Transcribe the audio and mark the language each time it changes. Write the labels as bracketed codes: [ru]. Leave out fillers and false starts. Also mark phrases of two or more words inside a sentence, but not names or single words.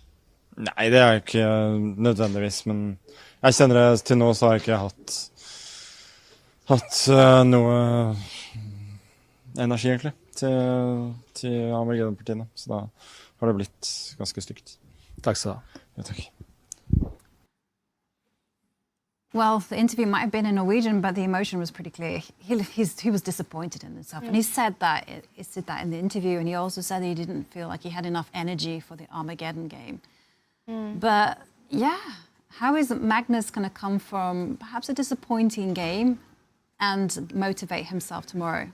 [no] Nei, det ikke nødvendigvis, men jeg kjenner det til nå, så har jeg ikke hatt noe energi egentlig til Armageddon-partiene, så da har det blitt ganske stygt. Takk skal du ha. Ja, takk. [en] Well, the interview might have been in Norwegian, but the emotion was pretty clear. He was disappointed in himself, and he said that in the interview, and he also said that he didn't feel like he had enough energy for the Armageddon game. But yeah, how is Magnus going to come from perhaps a disappointing game and motivate himself tomorrow?